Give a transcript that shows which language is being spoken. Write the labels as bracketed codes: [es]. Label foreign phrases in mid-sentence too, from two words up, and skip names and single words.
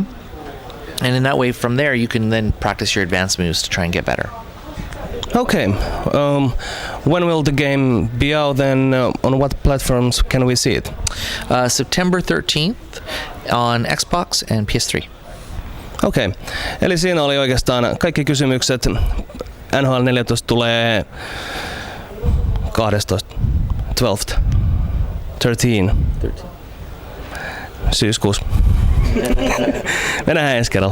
[en] And in that way, from there, you can then practice your advanced moves to try and get better. Okay. When will the game be out, and on what platforms can we see it? September 13th on Xbox and PS3. [fi] Okei. Eli siinä oli oikeastaan kaikki kysymykset. NHL 14 tulee 12. 12. 13. Syyskuussa. Me nähdään ensi kerralla.